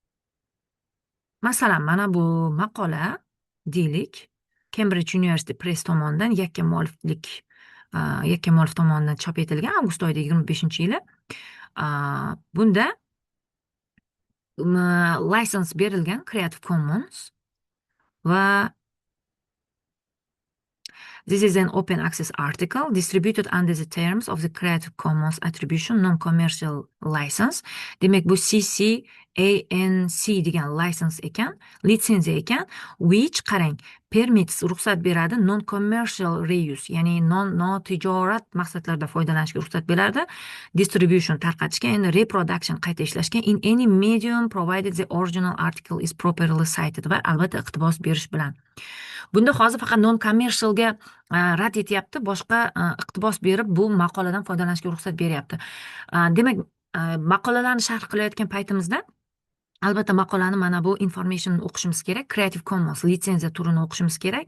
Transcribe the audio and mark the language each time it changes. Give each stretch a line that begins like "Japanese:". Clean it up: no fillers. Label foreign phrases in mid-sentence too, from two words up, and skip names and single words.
Uzbek: Bu Masalan, mana bu maqola deylik, Cambridge University Press tomonidan yakka muallif tomonidan chop etilgan avgust oyida 25-yili. Bunda lisens berilgan
English: Creative Commons va this is an open access article distributed under the terms of the Creative Commons Attribution Non-Commercial License.
Uzbek: Demak, bu CC-BY-NC degan license ekan, litsenziya ekan, which qarang, permits ruxsat beradi
English: non-commercial reuse,
Uzbek: ya'ni notijorat maqsadlarda foydalanishga ruxsat beradi, distribution tarqatishga,
English: and reproduction
Uzbek: qayta ishlashga
English: in any medium provided the original article is properly cited,
Uzbek: va albatta iqtibos berish bilan. Bunda hozir faqat non-commercialga rad etyapti, boshqa iqtibos berib bu maqoladan foydalanishga ruxsat beryapti. Demak, maqolalarni sharh qilayotgan paytimizda albatta maqolani mana bu information o'qishimiz kerak, Creative Commons litsenziya turini o'qishimiz kerak.